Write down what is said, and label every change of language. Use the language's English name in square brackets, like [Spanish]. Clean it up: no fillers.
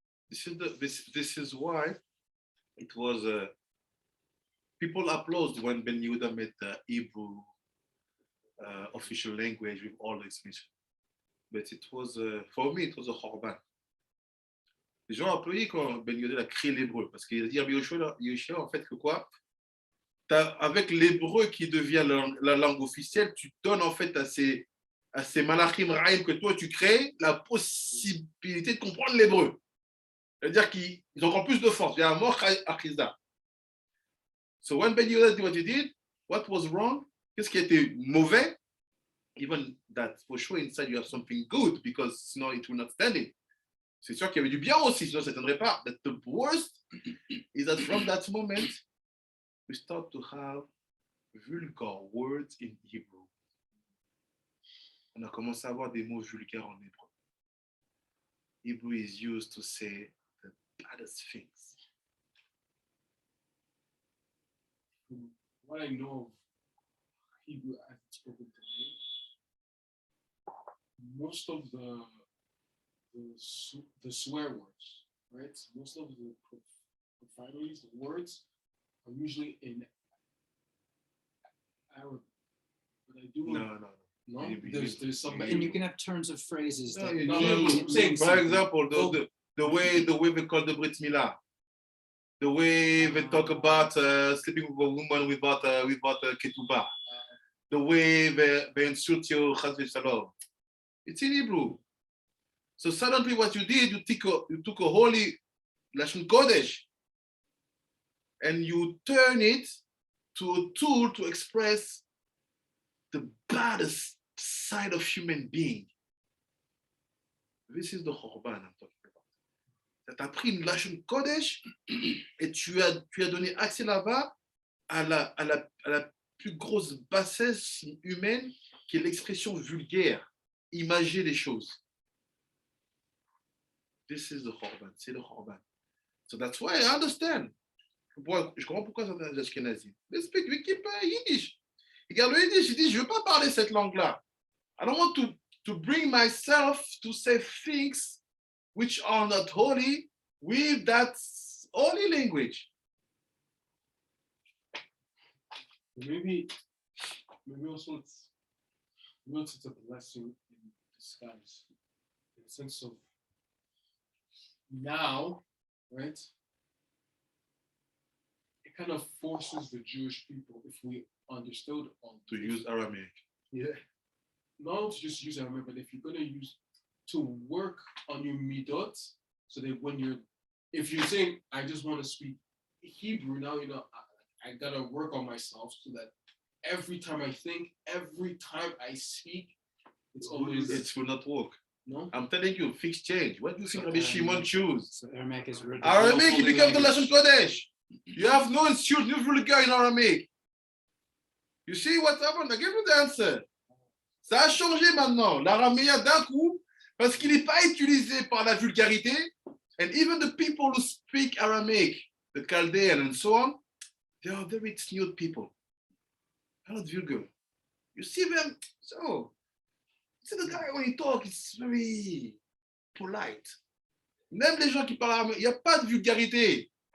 [English] this is why it was people applaud when Ben Yehuda made the Hebrew official language with all the explanations. But it was for me it was a Chorban. [French] Les gens applaudissent quand Ben Yehuda a créé l'hébreu parce qu'il a dit à Yoshua en fait que quoi, avec l'hébreu qui devient la langue officielle, tu donnes en fait à ces malachim raïm que toi tu crées la possibilité de comprendre l'hébreu. C'est-à-dire qu'ils ont encore plus de force. Il y a un mot achizda. [English] So when Ben Yehuda did what he did, what was wrong? [French] Qu'est-ce qui était mauvais? [English] Even that for sure inside you have something good because no, it will not stand it. [French] C'est sûr qu'il y avait du bien aussi, sinon ça ne tiendrait pas. [English] But the worst is that from that moment, we start to have vulgar words in Hebrew. [French] On a commencé à avoir des mots vulgaires en hébreu. [English] Hebrew is used to say the baddest things. What I know of Hebrew as it's spoken today, most of the swear words, right? Most of the profanities, the words, are usually in Arabic. But I do No. There's some. and you can have turns of phrases that No, mean for something. example, the way they call the Brit Milah, the way they talk about sleeping with a woman without ketubah, the way they insult you, chas v'shalom. It's in Hebrew. So suddenly, what you did, you took a holy Lashon Kodesh, and you turn it to a tool to express the baddest side of human being. This is the Chorban I'm talking about. [French] Tu as pris une Lashon Kodesh et tu as donné accès là-bas à la plus grosse bassesse humaine qui est l'expression vulgaire, imager les choses. [English] This is the Chorban, [French] c'est le Chorban. [English] So that's why I understand. [French] Je comprends pourquoi certains Ashkenazis. [English] They speak, we keep Yiddish. [French] Regarde le Yiddish, il dit, je ne veux pas parler cette langue-là. [English] I don't want to bring myself to say things which are not holy with that holy language. Maybe also it's a blessing in disguise, in the sense of now, right? It kind of forces the Jewish people, if we understood all To use Aramaic. Yeah. Not to just use Aramaic, but if you're going to work on your midot, so that if you're saying, I just want to speak Hebrew, now, I got to work on myself so that every time I think, every time I speak, it's always. It will not work. No? I'm telling you, things change. What do you think Rabbi Shimon choose? So Aramaic is really Aramaic, it becomes the Lashon Kodesh. You have no insult, no vulgar in Aramaic. You see what happened? I give you the answer. [French] Ça a changé maintenant. L'araméen d'un coup, parce qu'il n'est pas utilisé par la vulgarité. [English] And even the people who speak Aramaic, the Chaldean and so on, they are very smooth people. They're not vulgar. You see them, so. See the guy when he talks, it's very polite. [French] Même les gens qui parlent araméen, il n'y a pas de vulgarité.